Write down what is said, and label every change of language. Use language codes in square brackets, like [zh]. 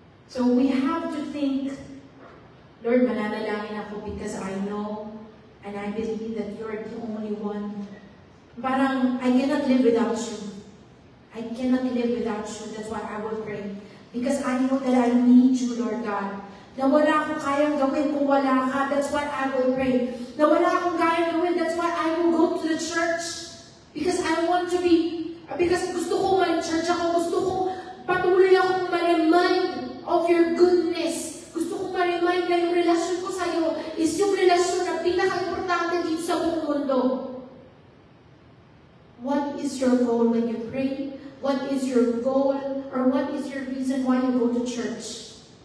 [en] So we have to think, Lord, [tl] mananalangin ako [en] because I know and I believe that you're the only one. Parang, I cannot live without you. I cannot live without you. That's why I will pray. Because I know that I need you, Lord God. [tl] Na wala akong kayang gawin kung wala ka. [en] That's why I will pray. [tl] Na wala akong kayang gawin. [en] That's why I will go to the church. Because I want to be, because [tl] gusto ko mag-church ako. Gusto ko, patuloy akong ma-remind [en] of your goodness. [tl] Gusto kong ma-remind na yung relasyon ko sa'yo is yung relasyon na pinaka-importante dito sa buong mundo. [en] What is your goal when you pray? What is your goal? Or what is your reason why you go to church?